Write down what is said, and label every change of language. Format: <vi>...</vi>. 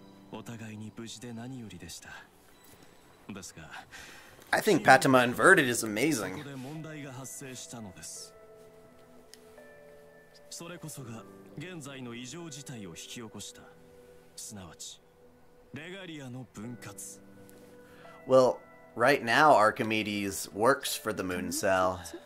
<ja>お互いに無事で何よりでした。ですが、</ja> <en>I think Patama Inverted is amazing.</en> <ja>ここで問題が発生したのです。それこそが現在の異常事態を引き起こした。すなわち、レガリアの分割。</ja> <en>Well, right now Archimedes works for the Moon Cell.</en>